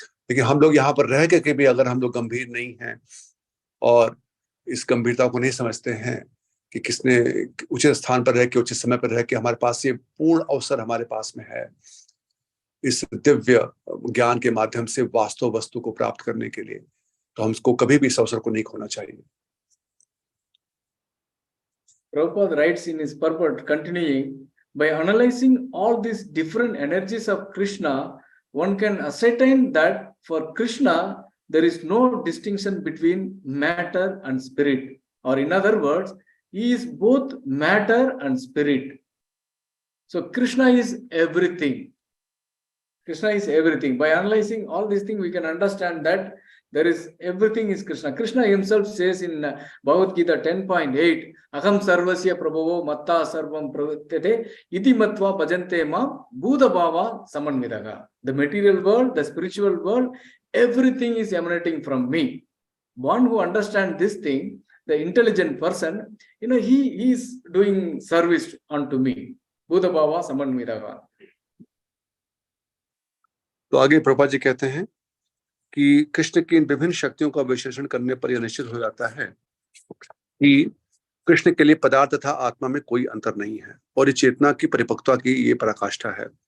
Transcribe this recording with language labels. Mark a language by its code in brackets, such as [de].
[hi] लेकिन हम लोग यहाँ पर रह के भी अगर हम लोग गंभीर नहीं हैं और इस गंभीरता को नहीं समझते हैं कि किसने उचित स्थान पर रह के, उचित समय पर रह के हमारे पास ये पूर्ण अवसर हमारे पास में है इस दिव्य ज्ञान के माध्यम से वास्तव वस्तु को प्राप्त करने के लिए, तो हमको कभी भी इस अवसर को नहीं खोना चाहिए। [en] Prabhupada writes in his purport, continuing, by analyzing all these different energies of Krishna, one can ascertain that for Krishna, there is no distinction between matter and spirit. Or in other words, he is both matter and spirit. So Krishna is everything. Krishna is everything. By analyzing all these things, we can understand that there is everything is Krishna. Krishna himself says in Bhagavad Gita 10.8, [sa] Aham sarvasya prabhavo matta sarvam pravatete iti matva bhajante mam bhuta bhava samanvidaga. [en] The material world, the spiritual world, everything is emanating from me. One who understands this thing, the intelligent person, he is doing service unto me. [sa] Bhuta bhava samanvidaga. [hi] तो आगे प्रभुपाद जी कहते हैं कि कृष्ण की इन विभिन्न शक्तियों का विश्लेषण करने पर यह निश्चित हो जाता है कि कृष्ण के लिए पदार्थ तथा आत्मा में कोई अंतर नहीं है और ये चेतना की परिपक्वता की ये पराकाष्ठा है।